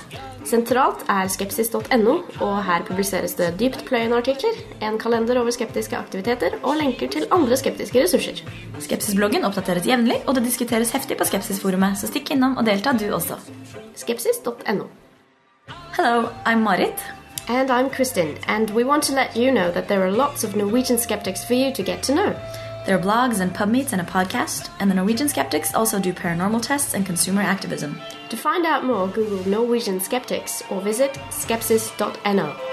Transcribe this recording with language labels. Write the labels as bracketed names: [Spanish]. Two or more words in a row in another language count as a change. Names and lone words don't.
[Norwegian] Sentralt skepsis.no, og her publiseres det dyptpløyende artikler, en kalender over skeptiske aktiviteter og lenker til andre skeptiske ressurser. Skepsis-bloggen oppdateres jevnlig, og det diskuteres heftig på Skepsis-forumet, så stikk innom og delta du også. Skepsis.no. [English] Hello, I'm Marit. And I'm Kristin, and we want to let you know that there are lots of Norwegian skeptics for you to get to know. There are blogs and pub meets and a podcast, and the Norwegian Skeptics also do paranormal tests and consumer activism. To find out more, Google Norwegian Skeptics or visit skepsis.no.